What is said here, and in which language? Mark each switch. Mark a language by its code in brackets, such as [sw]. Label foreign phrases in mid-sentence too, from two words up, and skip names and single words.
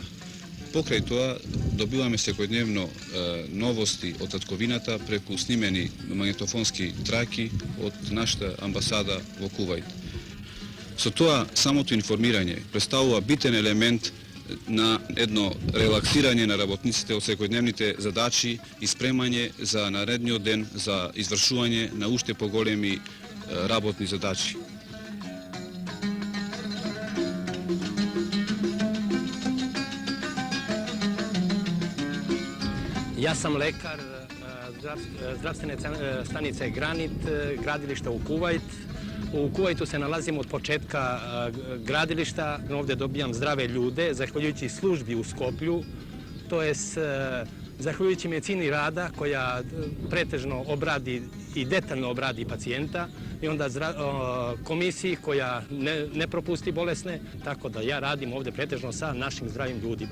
[mk] Покрај тоа добиваме секојдневно новости од татковината преку снимени магнетофонски траки од нашата амбасада во Кувајт. Со тоа самото информирање представува битен елемент на едно релаксирање на работниците од секојдневните задачи и спремање за наредниот ден за извршување на уште поголеми работни задачи. [sr] Ja sam lekar zdravstvene stanice Granit, gradilišta u Kuvajt. U Kuvajtu se nalazim od početka gradilišta, ovdje dobijam zdrave ljude, zahvaljujući službi u Skoplju, to je zahvaljujući medicini rada koja pretežno obradi i detaljno obradi pacijenta i onda komisiji koja ne propusti bolesne, tako da ja radim ovdje pretežno sa našim zdravim ljudima.